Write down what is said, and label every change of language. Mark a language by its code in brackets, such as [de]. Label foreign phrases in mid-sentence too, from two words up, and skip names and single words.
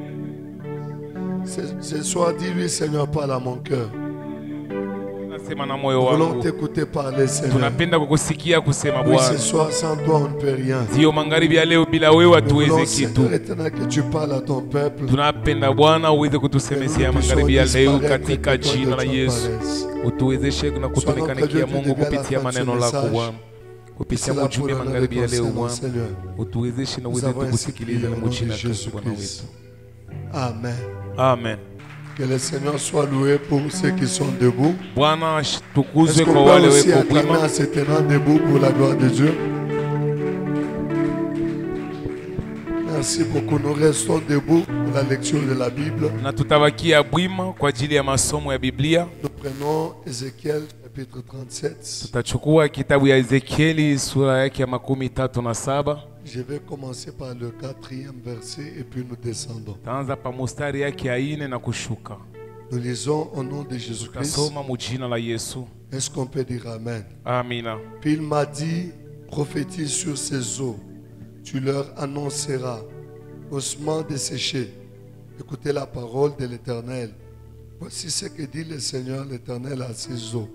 [fr] Ce soir, dis-lui, Seigneur, parle à mon cœur. Nous voulons t'écouter parler, Seigneur. Oui, ce soir, sans toi, on ne peut rien. Nous voulons, Seigneur éternel, que tu parles à ton peuple. [sw] kutuonekanikia Mungu kupitia maneno lako Bwana, kupitia ujumbe magharibi ya leo Bwana, utuwezeshe na uweze kukusikiliza na jina la Yesu Bwana wetu. Amen. Amen. [fr] Que le Seigneur soit loué pour ceux qui sont debout. [sw] Bwana [fr] Est-ce [sw] tukuzwe [fr] qu'on [sw] kwa [fr] peut [sw] wale [fr] aussi [sw] wepo [fr] acclamer en se tenant debout pour la gloire de Dieu? Merci beaucoup. Nous restons debout pour la lecture de la Bible. [sw] Na tutabakia bwima kwa ajili ya masomo ya Biblia. [fr] Nous prenons Ézéchiel chapitre 37. [sw] Tutachukua kitabu ya Ezekieli sura yake ya 37. [fr] Je vais commencer par le 4e verset et puis nous descendons. [sw] Taanza pa mstari yake ya 4 na kushuka. [fr] Nous lisons au nom de Jésus-Christ. [sw] Tutasoma mujina la Yesu. [fr] Est-ce qu'on peut dire Amen? [sw] Amina. [fr] Puis il m'a dit, prophétise sur ces eaux. Tu leur annonceras, ossements desséchés. Écoutez la parole de l'Éternel. Voici ce que dit le Seigneur l'Éternel à ces eaux.